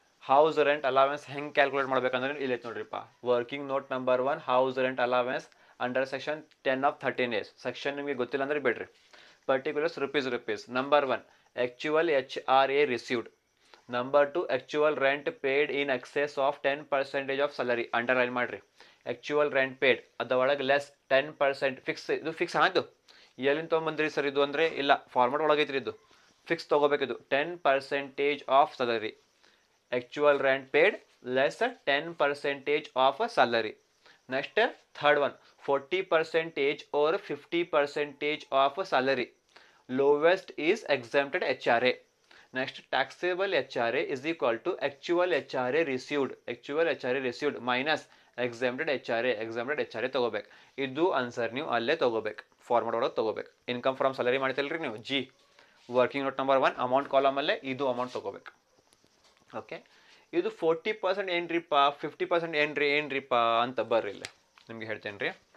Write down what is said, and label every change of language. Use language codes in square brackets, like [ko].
[kn] House rent allowance ಹೆಂಗೆ calculate ಮಾಡ್ಬೇಕಂದ್ರೆ ಇಲ್ಲಿ ನೋಡ್ರಿಪ್ಪ. Working note number 1 house rent allowance under section 10 of 13A. Section ನಿಮಗೆ ಗೊತ್ತಿಲ್ಲ ಅಂದ್ರೆ ಬಿಡ್ರಿ. Particulars rupees. [en] Number 1 actual HRA received. Number 2 actual rent paid in excess of 10% of salary. Underline ಮಾಡ್ರಿ. [kn] Actual rent paid ಅದರೊಳಗೆ less 10% fix. ಇದು fix ಆಯ್ತು. ಎಲ್ಲಿಂದ ತೊಗೊಂಬಂದ್ರಿ sir ಇದು ಅಂದರೆ ಇಲ್ಲ ಫಾರ್ಮೆಟ್ ಒಳಗೈತ್ರಿ. ಇದು fix ತೊಗೋಬೇಕಿದು 10% of salary. Actual rent paid less 10% of salary. [en] Next third one 40% or 50% of salary. Lowest is exempted HRA. Next taxable HRA is equal to actual HRA received minus exempted HRA [kn] ತಗೋಬೇಕು. ಇದು answer ನೀವು ಅಲ್ಲೇ ತಗೋಬೇಕು, format ಒಳಗೆ ತಗೋಬೇಕು. Income from salary ಮಾಡ್ತಿಲ್ರಿ ನೀವು G working note number 1 amount ಕಾಲಮಲ್ಲೇ ಇದು amount ತಗೋಬೇಕು. ಓಕೆ, ಇದು 40% ಏನ್ರಿಪ್ಪ 50% ಏನ್ರಿಪ್ಪ ಅಂತ ಬರ್ರಿ ಇಲ್ಲ ನಿಮ್ಗೆ ಹೇಳ್ತೇನೆ ರೀ.